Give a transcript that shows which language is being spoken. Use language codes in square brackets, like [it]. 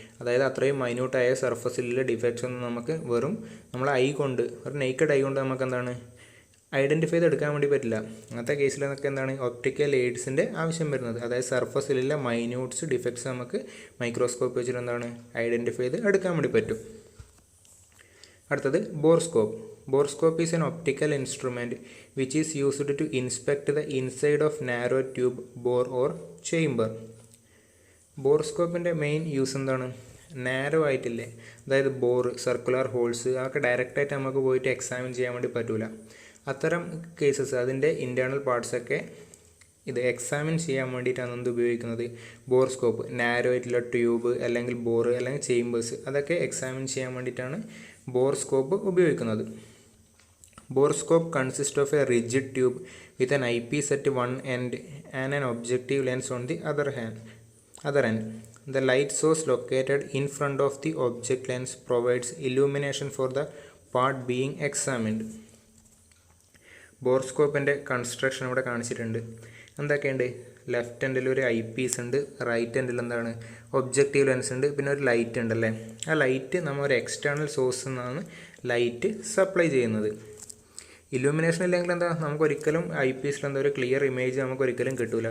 [ml] അതായത് അത്രയും മൈന്യൂട്ടായ സർഫസിലുള്ള ഡിഫക്ട്സ് ഒന്നും നമുക്ക് വെറും നമ്മളെ ഐ കൊണ്ട്, ഒരു നെയ്ക്കഡ് ഐ കൊണ്ട് നമുക്ക് എന്താണ് ഐഡൻറ്റിഫൈ ചെയ്തെടുക്കാൻ വേണ്ടി പറ്റില്ല. അങ്ങനത്തെ കേസിലൊക്കെ എന്താണ് ഒപ്റ്റിക്കൽ എയ്ഡ്സിൻ്റെ ആവശ്യം വരുന്നത്. അതായത് സർഫസിലുള്ള മൈന്യൂട്ട്സ് ഡിഫക്ട്സ് നമുക്ക് മൈക്രോസ്കോപ്പ് വെച്ചിട്ട് എന്താണ് ഐഡൻറ്റിഫൈ ചെയ്ത് എടുക്കാൻ വേണ്ടി പറ്റും. അടുത്തത് ബോർസ്കോപ്പ്. [en] Borescope is an optical instrument which is used to inspect the inside of narrow tube, bore or chamber. [ml] ബോർസ്കോപ്പിൻ്റെ main use എന്താണ്, നാരോ ആയിട്ടില്ലേ, അതായത് ബോർ, സർക്കുലർ ഹോൾസ്, അതൊക്കെ ഡയറക്റ്റായിട്ട് നമുക്ക് പോയിട്ട് എക്സാമിൻ ചെയ്യാൻ വേണ്ടി പറ്റില്ല. അത്തരം കേസസ്, അതിൻ്റെ ഇൻറ്റേർണൽ പാർട്സൊക്കെ ഇത് എക്സാമിൻ ചെയ്യാൻ വേണ്ടിയിട്ടാണ് എന്ത് ഉപയോഗിക്കുന്നത്, ബോർസ്കോപ്പ്. നാരോ ആയിട്ടുള്ള ട്യൂബ് അല്ലെങ്കിൽ ബോർ അല്ലെങ്കിൽ ചേമ്പേഴ്സ്, അതൊക്കെ എക്സാമിൻ ചെയ്യാൻ വേണ്ടിയിട്ടാണ് ബോർസ്കോപ്പ് ഉപയോഗിക്കുന്നത്. [en] Borescope consists of a rigid tube with an eyepiece at one end and an objective lens on the other end. The light source located in front of the object lens provides illumination for the part being examined. [ml] ബോർസ്കോപ്പിൻ്റെ construction ഇവിടെ കാണിച്ചിട്ടുണ്ട്. എന്തൊക്കെയുണ്ട്, left എൻഡിൽ ഒരു I Ps ഉണ്ട്, right എൻഡിൽ എന്താണ് objective lens ഉണ്ട്, പിന്നെ ഒരു ലൈറ്റ് ഉണ്ടല്ലേ. ആ ലൈറ്റ് നമ്മൾ ഒരു എക്സ്റ്റേണൽ സോഴ്സിൽ നിന്നാണ് ലൈറ്റ് സപ്ലൈ ചെയ്യുന്നത്. ഇല്യൂമിനേഷൻ ഇല്ലെങ്കിൽ എന്താ, നമുക്കൊരിക്കലും ഐ പീസിൽ എന്താ ഒരു ക്ലിയർ ഇമേജ് നമുക്കൊരിക്കലും കിട്ടില്ല.